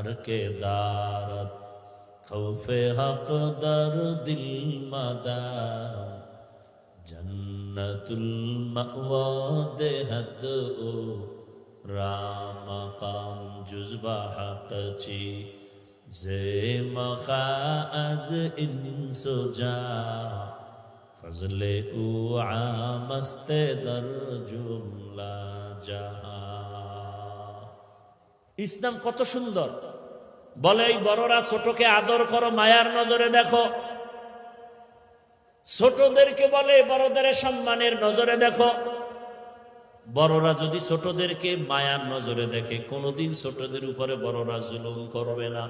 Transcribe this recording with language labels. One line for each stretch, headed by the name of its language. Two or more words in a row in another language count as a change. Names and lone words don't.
Persian: که دارد خوف حق در دل مدام، جنت المأوی دهد او را مقام جز به حق چیز مخواه از انس و جان فضل او عام است در جمله جهان.
Bangla: ইসলাম কত সুন্দর বলে, এই বড়রা ছোটকে আদর করো, মায়ার নজরে দেখো। ছোটদেরকে বলে বড়দের সম্মানের নজরে দেখো। বড়রা যদি ছোটদেরকে মায়ার নজরে দেখে, কোনোদিন ছোটদের উপরে বড়রা জুলুম করবে না।